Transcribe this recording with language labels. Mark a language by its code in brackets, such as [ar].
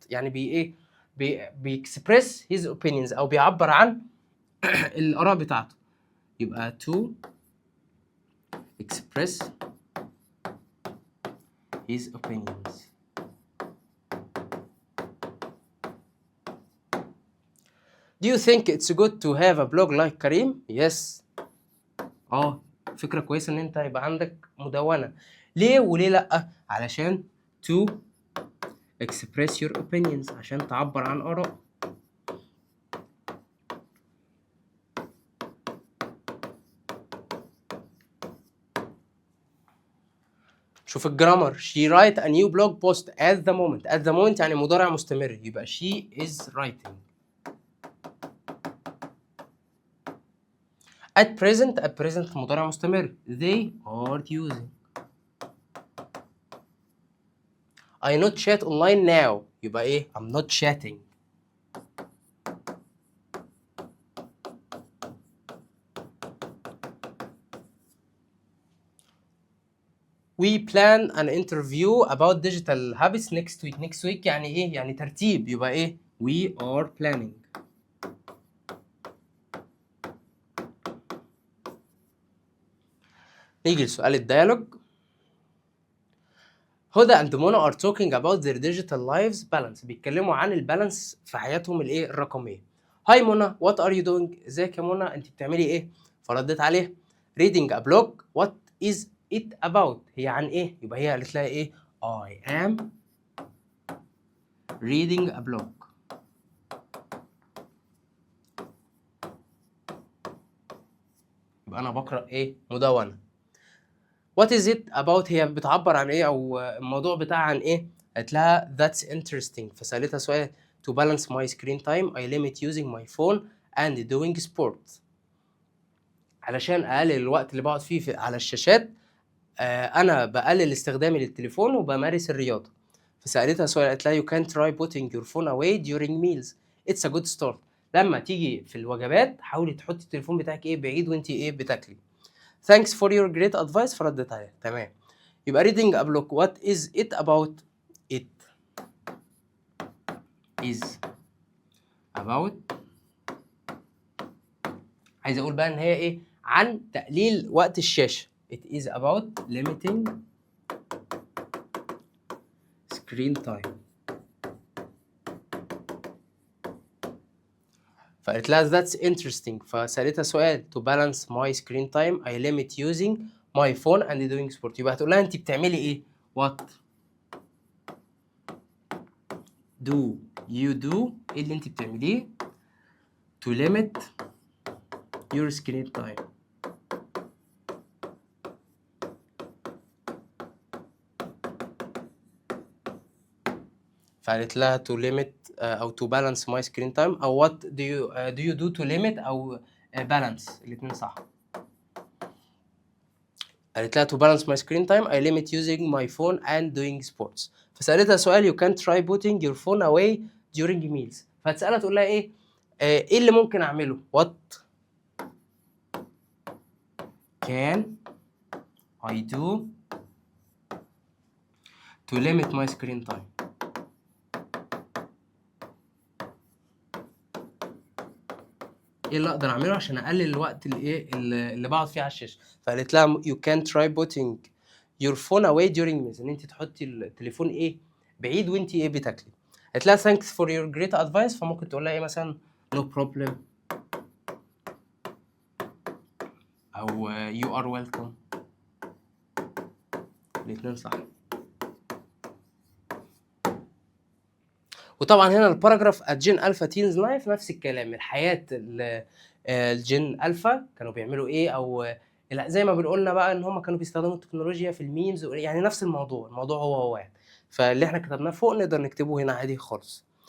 [ar] يعني بيكسبرس [en] his opinions [ar] او بيعبر عن الاراء بتاعته. يبقى [en] to express his opinions. Do you think it's good to have a blog like Karim? Yes. [ar] فكرة كويسة ان انت يبقى عندك مدونة. ليه وليه لأ؟ علشان [en] to express your opinions، [ar] عشان تعبر عن آراء. شوف الجرامر. [en] she write a new blog post at the moment. at the moment [ar] يعني مضارع مستمر، يبقى [en] she is writing. at present [ar] مضارع مستمر. [en] they are using. I not chat online now. [ar] يبقى ايه؟ [en] I'm not chatting. We plan an interview about digital habits next week. next week [ar] يعني ايه؟ يعني ترتيب. يبقى ايه؟ [en] we are planning. [ar] نيجي لسؤال الديالوج. [en] Huda and Mona are talking about their digital lives balance. [ar] بيتكلموا عن البالانس في حياتهم الايه الرقميه. هاي منى [en] what are you doing؟ [ar] ازيك يا منى، انت بتعملي ايه؟ فردت عليه [en] reading a blog. what is it about؟ [ar] هي عن ايه؟ يبقى هي قالت لها ايه؟ [en] I am reading a blog. [ar] يبقى انا بقرا ايه؟ مدونه. [en] what is it about؟ [ar] هي بتعبر عن ايه او الموضوع بتاعها عن ايه؟ قالت لها [en] that's interesting. [ar] فسالتها سؤال [en] to balance my screen time I limit using my phone and doing sport. [ar] علشان اقلل الوقت اللي بقعد فيه على الشاشات، انا بقلل استخدامي للتليفون وبمارس الرياضه. فسالتها سؤال، قالت لها [en] you can try putting your phone away during meals. it's a good start. [ar] لما تيجي في الوجبات حاولي تحطي التليفون بتاعك ايه بعيد وانت ايه بتاكلي. [en] thanks for your great advice. [ar] فردت عليها تمام. يبقى [en] reading a book what is it about؟ it is about، [ar] عايز اقول بقى ان هي ايه؟ عن تقليل وقت الشاشه. [en] it is about limiting screen time. [ar] فقالت لها [en] that's interesting. [ar] فسألتها سؤال [en] to balance my screen time I limit using my phone and doing sport. [ar] يبقى هتقول لها انت بتعملي ايه؟ [en] what do you do؟ [ar] ايه اللي انت بتعمليه [en] to limit your screen time. [ar] فقالت لها [en] to limit او to balance my screen time او what do you do to limit او balance. [ar] الاتنين صح. قالت لها [en] to balance my screen time I limit using my phone and doing sports. [ar] فسألتها سؤال [en] you can try putting your phone away during meals. [ar] فهتسألها تقول لها ايه؟ ايه اللي ممكن اعمله؟ [en] what can I do to limit my screen time. [ar] ايه اللي اقدر اعمله عشان اقلل الوقت اللي بقعد فيه على الشاشه. فقالت لها [en] you can try putting your phone away during meals. [ar] ان انت تحطي التليفون ايه بعيد وانت ايه بتاكلي. قالت لها [en] thanks for your great advice. [ar] فممكن تقول لها ايه مثلا [en] no problem [ar] او [en] you are welcome. [ar] الاتنين صح. وطبعًا هنا الباراجراف at Gen Alpha Teens Life نفس الكلام، الحياة الجين ألفا كانوا بيعملوا إيه، أو زي ما بنقولنا بقى إن هم كانوا بيستخدموا التكنولوجيا في الmemes يعني نفس الموضوع، الموضوع هو واحد، فاللي إحنا كتبناه فوق نقدر نكتبه هنا عادي خالص.